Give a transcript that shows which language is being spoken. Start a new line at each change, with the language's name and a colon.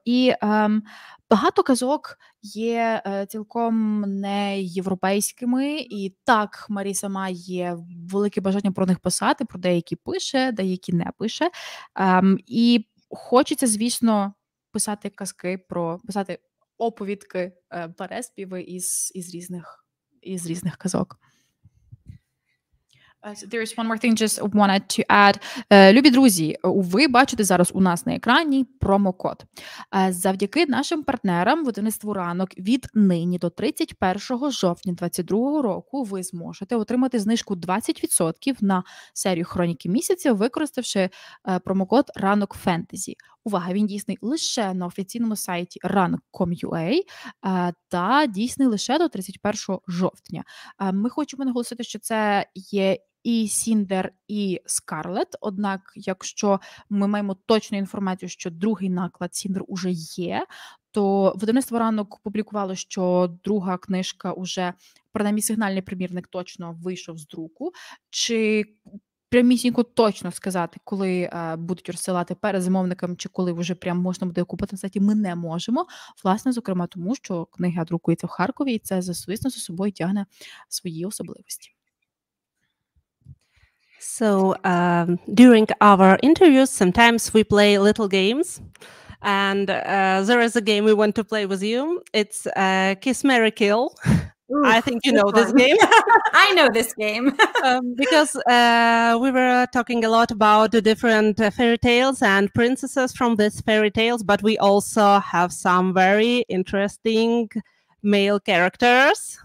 Ukrainian: І багато казок є цілком не європейськими, і так, Марісса має велике бажання про них писати, про деякі пише, деякі не пише. І хочеться, звісно, писати казки, писати оповідки, переспіви із різних казок.
English: So there is one more thing just wanted to add.
Ukrainian: Любі друзі, ви бачите зараз у нас на екрані промокод. Завдяки нашим партнерам видавництву «Ранок» від нині до 31 жовтня 2022 року ви зможете отримати знижку 20% на серію «Хроніки Місяця», використавши промокод «Ранок Фентезі». Увага, він дійсний лише на офіційному сайті ранок.com.ua та дійсний лише до 31 жовтня. Ми хочемо наголосити, що це є і Сіндер, і Скарлет, однак, якщо ми маємо точну інформацію, що другий наклад Сіндер уже є, то видавництво «Ранок» публікувало, що друга книжка уже, принаймні сигнальний примірник точно вийшов з друку. Чи прямісінько точно сказати, коли будуть розсилати перезамовникам, чи коли вже прям можна буде купити на сайті, ми не можемо. Власне, зокрема, тому що книга друкується в Харкові, і це, звісно, за собою тягне свої особливості.
English: So during our interviews, sometimes we play little games. And there is a game we want to play with you. It's Kiss, Marry, Kill. Ooh, I think you know this game. I know this game. Because we were talking a lot about the different fairy tales and princesses from these fairy tales, but we also have some very interesting male characters.